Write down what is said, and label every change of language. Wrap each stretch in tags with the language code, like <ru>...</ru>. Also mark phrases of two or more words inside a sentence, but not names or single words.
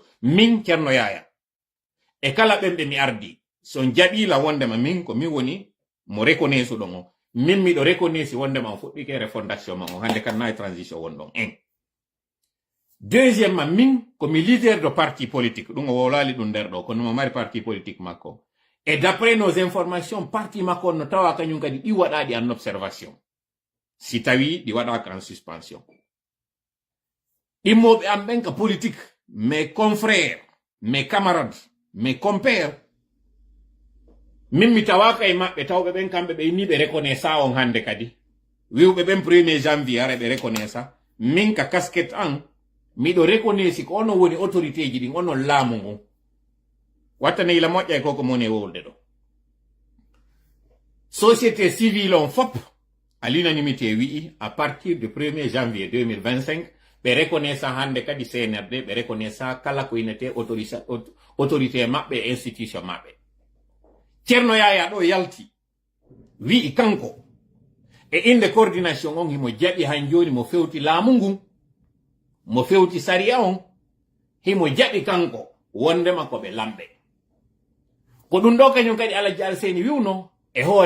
<ff>min Ceerno Yaya e kala ɓenɓe mi ardi son jaɓila wondema min ko min woni mo reconnaisse ɗon o min miɗo reconnaisse wondema on fuɗɗike refondation ma o hande kadi na e transition wonɗon en deuxièmement min komi</ff> <fr>leader de parti politique</fr> <ff>ɗum o wowlali ɗum nder ɗo kono mo mari</ff> <fr>parti politique</fr> <ff>makko</ff> <fr>et d'après nos informations parti</fr> <ff>makko no tawa kañum kadi ɗi waɗaɗi en observation si tawi ɗi waɗaka en suspension immoɓe am ɓen ka politique</ff> <fr>mes confrères mes camarades mes compères</fr> <ff>min mi tawaka e maɓɓe tawɓe ɓen kamɓe ɓe inni ɓe reconnaissa on hande kadi wiwɓe ɓen 1er janvier ara ɓe reconnaissa min ka casquette an miɗo reconnaissi ko onon woni autorité ji ɗin onon laamu ngun wattane ila moƴƴa e koko moni e wolde ɗo</ff> <fr>société civile</fr> <ff>on fop</ff> <fr>à l'unanimité</fr> <ff>wi'i</ff> <fr>à partir du 1er janvier 2025</fr> <ff>ɓe reconnaissa hande kadi CNRD ɓe reconnaissa kala ko inete autorité maɓɓe e institution maɓɓe Ceerno Yaya ɗo yalti wi'i kanko e inde coordination on himo jaɓi han joni mo fewti laamu ngun mo fewti sariya on himo jaɓi kanko wondema ko ɓe lamɓe ko ɗum ɗo kañum kadi Alaji Alseni wiwno e hoore</ff>